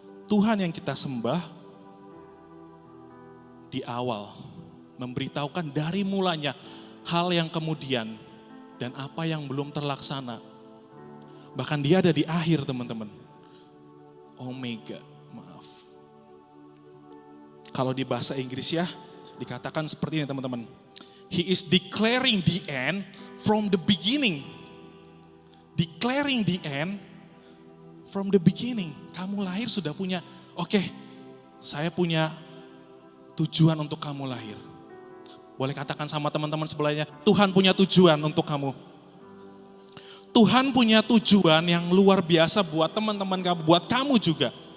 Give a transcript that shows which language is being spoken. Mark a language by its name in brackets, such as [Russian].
[Indonesian] Tuhan yang kita sembah di awal memberitahukan dari mulanya hal yang kemudian dan apa yang belum terlaksana. Bahkan dia ada di akhir teman-teman. Omega, maaf. Kalau di bahasa Inggris ya, dikatakan seperti ini teman-teman. [English] He is declaring the end from the beginning. Declaring the end from the beginning. [Indonesian] Kamu lahir sudah punya, oke, saya punya tujuan untuk kamu lahir. Boleh katakan sama teman-teman sebelahnya, Tuhan punya tujuan untuk kamu. Tuhan punya tujuan yang luar biasa buat teman-teman kamu, buat kamu juga.